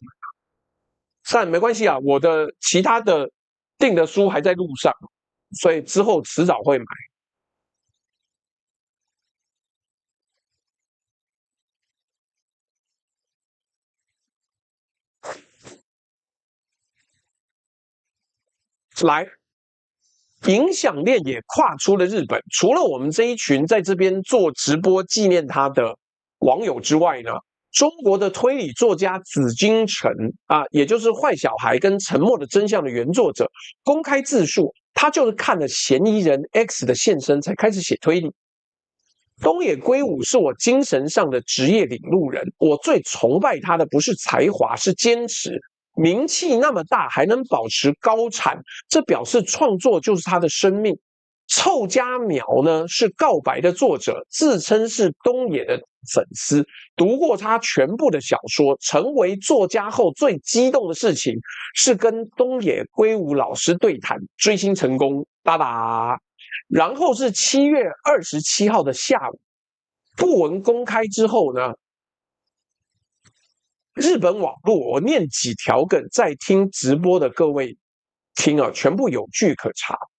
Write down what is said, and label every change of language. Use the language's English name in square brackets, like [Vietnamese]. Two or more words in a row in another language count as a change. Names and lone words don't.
[Chinese] 但沒關係啊，我的其他的訂的書還在路上，所以之後遲早會買。來，影響鏈也跨出了日本。除了我們這一群在這邊做直播紀念他的網友之外呢，中國的推理作家紫金陳啊，也就是《壞小孩》跟《沉默的真相》的原作者，公開自述，他就是看了嫌疑人 X 的現身才開始寫推理。東野圭吾是我精神上的職業領路人，我最崇拜他的不是才華，是堅持。名氣那麼大還能保持高產，這表示創作就是他的生命。臭家苗呢是告白的作者，自稱是東野的粉絲，讀過他全部的小說。成為作家後最激動的事情是跟東野圭吾老師對談，追星成功，噠噠。然後是7月27號的下午，訃聞公開之後呢，日本網絡，我念幾條梗，在聽直播的各位聽啊，全部有據可查。